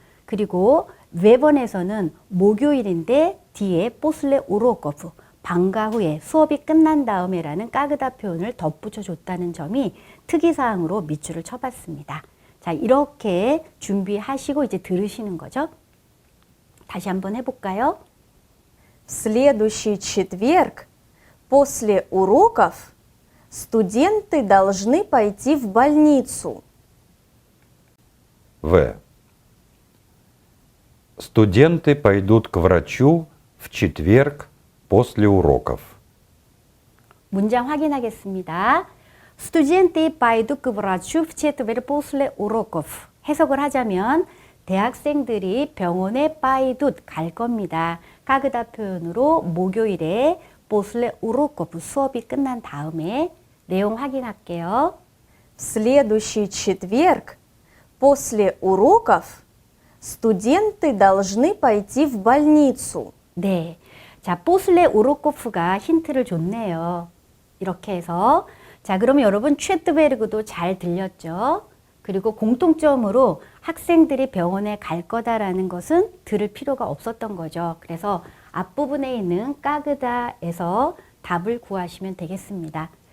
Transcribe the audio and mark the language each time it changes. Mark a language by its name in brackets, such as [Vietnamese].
[Korean] 그리고 외번에서는 목요일인데 뒤에 포슬레 우로코프 방과 후에 수업이 끝난 다음에라는 까그다 표현을 덧붙여 줬다는 점이 특이사항으로 밑줄을 쳐봤습니다. 자, 이렇게 준비하시고 이제 들으시는 거죠. 다시 한번 해볼까요? [Russian] В следующий четверг после уроков студенты должны пойти в больницу. В. Студенты пойдут к врачу в четверг после уроков. [Korean] 문장 확인하겠습니다. [Russian] Студенты пойдут к врачу в четверг после уроков. [Korean] 해석을 하자면 대학생들이 병원에 пойдут 갈 겁니다. 까그다 표현으로 목요일에 [Russian] после уроков [Korean] 수업이 끝난 다음에 내용 확인할게요. [Russian] В следующий четверг после уроков студенты должны пойти в больницу. [Korean] 네. 자, 보슬레 우로코프가 힌트를 줬네요. 이렇게 해서 자, 그러면 여러분 쇳트베르그도 잘 들렸죠? 그리고 공통점으로 학생들이 병원에 갈 거다라는 것은 들을 필요가 없었던 거죠. 그래서 앞부분에 있는 까그다에서 답을 구하시면 되겠습니다.